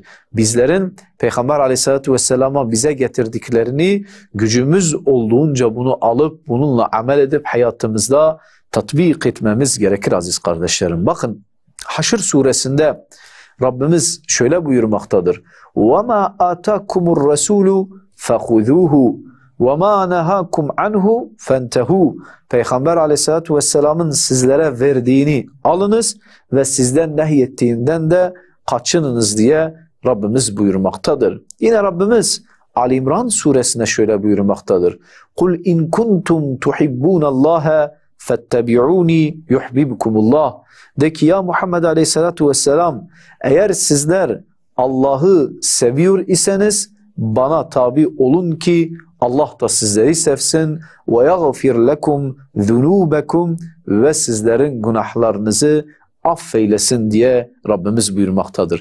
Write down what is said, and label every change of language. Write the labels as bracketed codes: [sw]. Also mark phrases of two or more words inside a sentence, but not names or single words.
[tr] Bizlerin Peygamber Aleyhisselatu Vesselam'a bize getirdiklerini gücümüz olduğunca bunu alıp bununla amel edip hayatımızda tatbik etmemiz gerekir aziz kardeşlerim. Bakın Haşr suresinde Rabbimiz şöyle buyurmaktadır. [ar] وَمَا آتَاكُمُ الرَّسُولُ فَخُذُوهُ وَمَا نَهَاكُمْ عَنْهُ فَانْتَهُوا. [tr] Peygamber Aleyhisselatü Vesselam'ın sizlere verdiğini alınız ve sizden nehyettiğinden de kaçınınız diye Rabbimiz buyurmaktadır. Yine Rabbimiz Ali İmran suresine şöyle buyurmaktadır. [ar] قُلْ اِنْ كُنْتُمْ تُحِبُّونَ اللّٰهَ فَاتَّبِعُونِي يُحْبِبْكُمُ اللّٰهِ. [tr] De ki ya Muhammed Aleyhisselatü Vesselam eğer sizler Allah'ı seviyor iseniz bana tabi olun ki Allah da sizleri sevsin ve [ar] يغفر لكم ذنوبكم [tr] ve sizlerin günahlarınızı affeylesin diye Rabbimiz buyurmaktadır.